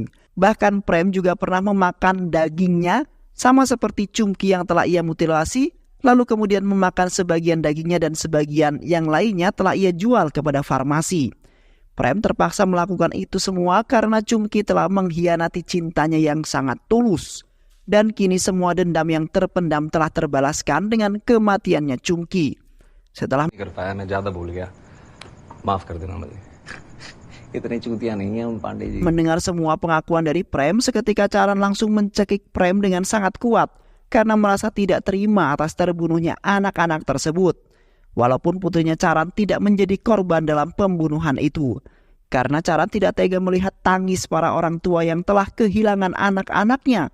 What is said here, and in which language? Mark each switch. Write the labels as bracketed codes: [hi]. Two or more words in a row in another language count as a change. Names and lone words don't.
[id] Bahkan Prem juga pernah memakan dagingnya sama seperti Chumki yang telah ia mutilasi, lalu kemudian memakan sebagian dagingnya dan sebagian yang lainnya telah ia jual kepada farmasi. Prem terpaksa melakukan itu semua karena Chumki telah mengkhianati cintanya yang sangat tulus. Dan kini semua dendam yang terpendam telah terbalaskan dengan kematiannya Chumki. Setelah [hi] करता है मैं ज्यादा भूल गया माफ कर देना मुझे इतनी चूतियां नहीं है हम पांडे जी [id] mendengar semua pengakuan dari Prem, seketika Charan langsung mencekik Prem dengan sangat kuat karena merasa tidak terima atas terbunuhnya anak-anak tersebut. Walaupun putrinya Charan tidak menjadi korban dalam pembunuhan itu. Karena Charan tidak tega melihat tangis para orang tua yang telah kehilangan anak-anaknya.